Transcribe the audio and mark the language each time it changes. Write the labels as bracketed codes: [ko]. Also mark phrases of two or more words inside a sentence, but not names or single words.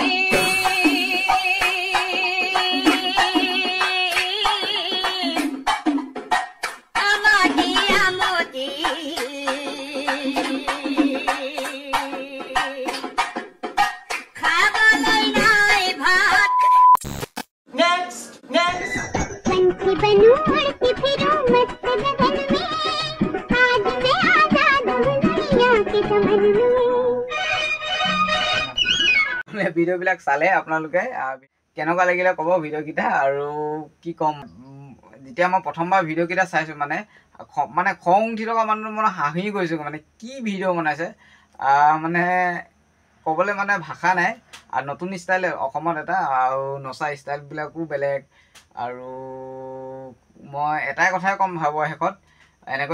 [as] আমতি খাবলৈ নাই ভাত [hi] पंछी बनूं उड़ती फिरूं मस्त गगन में आज मैं आजाद हूँ दुनिया के समन में [as] ভিডিঅ'বিলাক চালে আপোনালোকে কেনেকুৱা লাগিলে ক'ব ভিডিঅ'কেইটা আৰু কি ক'ম যেতিয়া মই প্ৰথমবাৰ ভিডিঅ'কেইটা চাইছোঁ মানে খং উঠি থকা মানুহ মানে হাঁহি গৈছোঁ মানে কি ভিডিঅ' বনাইছে মানে ক'বলৈ মানে ভাষা নাই আৰু নতুন ষ্টাইল অসমত এটা আৰু নচা ষ্টাইলবিলাকো বেলেগ আৰু মই এটাই কথাই ক'ম ভাবোঁ শেষত এনেকৈ